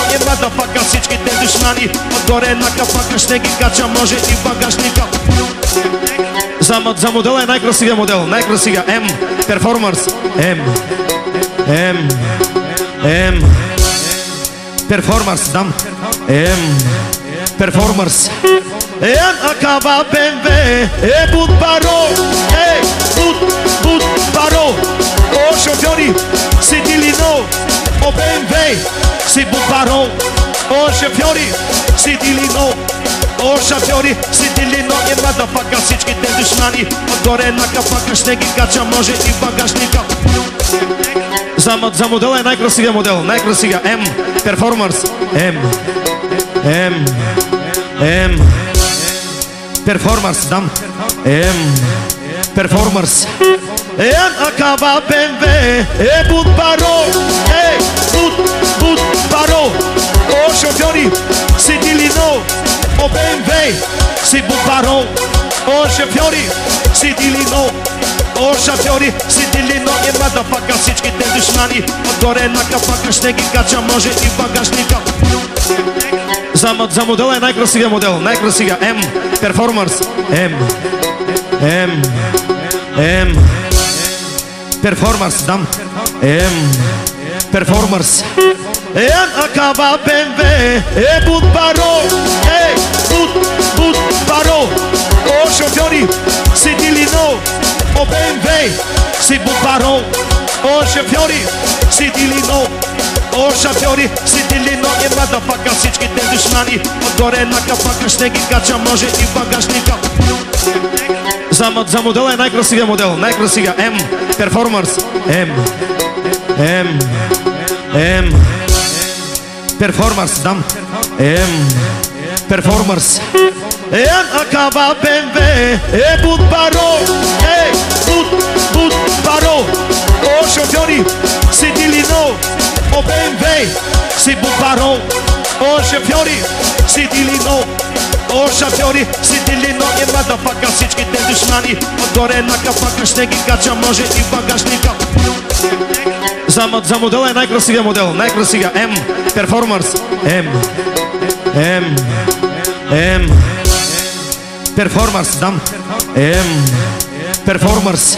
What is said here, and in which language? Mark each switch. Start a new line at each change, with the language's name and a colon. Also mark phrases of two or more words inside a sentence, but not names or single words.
Bulgarian: E motherfucker, всичките душмани. Отгоре на капака ще ги кача, може и багажника. За модела е най-красивия модел, най-красивия. М, перформанс. Перформанс, дам. Перформанс.
Romany: Acaba BMW, but baro, but baro. O șofiori, si dilino, o BMW, si but baro. O șofiori, si dilino, o șofiori, si dilino.
Bulgarian: E motherfucker, всичките душмани. Отгоре на капака ще ги кача, може и багажника. За модела е най-красивия модел, най-красивия. М, перформанс. Перформанс, дам. Перформанс.
Romany: Acaba BMW, but baro, but baro. O șofiori, si dilino, o BMW, si but baro. O șofiori, si dilino, o șofiori, si dilino.
Bulgarian: E motherfucker, всичките душмани. Отгоре на капака ще ги кача, може и багажника. За модела е най-красивия модел, най-красивия. М, перформанс. Перформанс, дам. Перформанс.
Romany: Acaba BMW, but baro, but baro. O șofiori, si dilino, o BMW, si but baro. O șofiori, si dilino, o șofiori, si dilino.
Bulgarian: E motherfucker, всичките душмани. Отгоре на капака ще ги кача, може и багажника. За модела е най-красивия модел, най-красивия. М, перформанс. Перформанс, дам. Перформанс.
Romany: Acaba BMW, but baro, but baro. O șofiori, si dilino, o BMW, si but baro. O șofiori, si dilino, o șofiori, si dilino.
Bulgarian: E motherfucker, всичките душмани. Отгоре на капака ще ги кача, може и багажника. За модела е най-красивия модел, най-красивия. М, перформанс. Перформанс, дам. Performers.